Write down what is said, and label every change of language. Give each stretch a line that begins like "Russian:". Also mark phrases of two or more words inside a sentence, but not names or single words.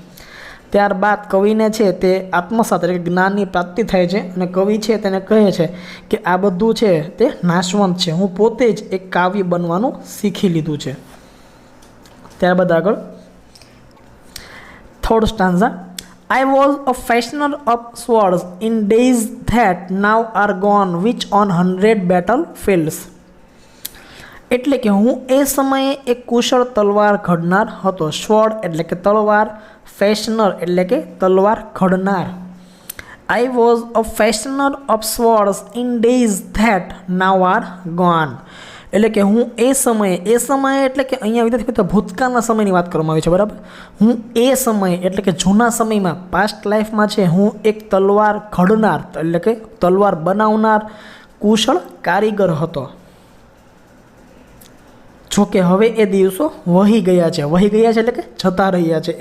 Gujarati: ત્યારબાદ કવિને છે તે આત્મસાત એટલે કે જ્ઞાનની પ્રાપ્તિ થાય છે અને કવિ છે તેને કહે છે કે આ બધું છે તે નાશવંત છે, હું પોતે જ એક કાવ્ય બનવાનું શીખી લીધું છે. ત્યારબાદ આગળ
English: third stanza. I was a fashioner of swords in days that now are gone, which on 100 battlefields.
Gujarati: એટલે કે હું એ સમયે એક કુશળ તલવાર ઘડનાર હતો. સ્વોર્ડ એટલે કે તલવાર, ફેશનર એટલે કે તલવાર ઘડનાર.
English: I was a fashioner of swords in days that now are gone.
Gujarati: એટલે કે હું એ સમયે એટલે કે અહીંયા વિદ્યાર્થી મિત્રો ભૂતકાળના સમયની વાત કરવામાં આવી છે, બરાબર. હું એ સમયે એટલે કે જૂના સમયમાં,
English: past lifeમાં
Gujarati: છે, હું એક તલવાર ઘડનાર એટલે કે તલવાર બનાવનાર કુશળ કારીગર હતો. જોકે હવે એ દિવસો વહી ગયા છે એટલે કે જતા રહ્યા છે.